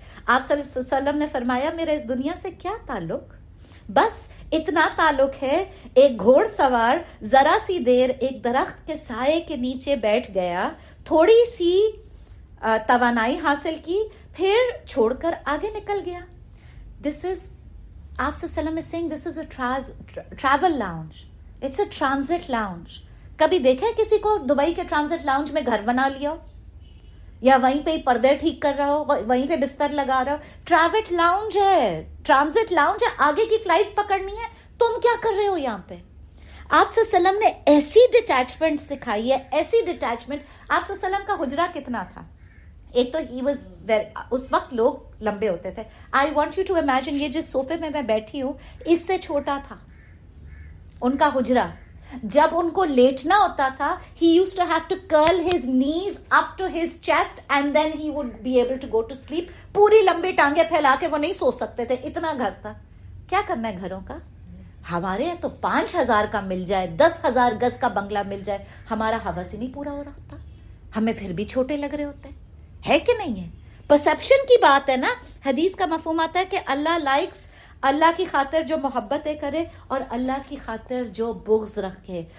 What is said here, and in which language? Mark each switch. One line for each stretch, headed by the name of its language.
Urdu: آپ صلی اللہ علیہ وسلم نے فرمایا میرا اس دنیا سے کیا تعلق, بس اتنا تعلق ہے ایک گھوڑ سوار ذرا سی دیر ایک درخت کے سائے کے نیچے بیٹھ گیا, تھوڑی سی توانائی حاصل کی, پھر چھوڑ کر آگے نکل گیا.
English: This is, آپ صلی اللہ علیہ وسلم is saying this is a travel lounge, it's a transit lounge.
Urdu: کبھی دیکھا ہے کسی کو دبئی کے ٹرانزٹ لاؤنج میں گھر بنا لیا ہو, یا وہیں پہ پردے ٹھیک کر رہا ہو, وہیں پہ بستر لگا رہا ہو؟ ٹریول لاؤنج ہے, ٹرانزٹ لاؤنج ہے. آگے کی فلائٹ پکڑنی ہے, تم کیا کر رہے ہو یہاں پہ؟ آپ صلی اللہ علیہ وسلم نے ایسی ڈٹیچمنٹ سکھائی ہے, ایسی ڈٹیچمنٹ. آپ صلی اللہ علیہ وسلم کا حجرہ کتنا تھا؟ ایک تو ہی واز, اس وقت لوگ لمبے ہوتے تھے.
English: I want you to imagine,
Urdu: یہ جس صوفے میں میں بیٹھی ہوں اس سے چھوٹا تھا ان کا حجرہ. جب ان کو لیٹنا ہوتا تھا,
English: he used to have to curl his knees up to his chest and then he would be able to go to sleep.
Urdu: پوری لمبی ٹانگیں پھیلا کے وہ نہیں سو سکتے تھے, اتنا گھر تھا. کیا کرنا ہے گھروں کا؟ ہمارے یہاں تو 5,000 کا مل جائے, 10,000 گز کا بنگلہ مل جائے, ہمارا ہوس ہی نہیں پورا ہو رہا ہوتا, ہمیں پھر بھی چھوٹے لگ رہے ہوتے ہیں. ہے کہ نہیں ہے؟ پرسپشن کی بات ہے نا. حدیث کا مفہوم آتا ہے کہ اللہ لائکس, اللہ کی خاطر جو محبتیں کرے اور اللہ کی خاطر جو بغض رکھے.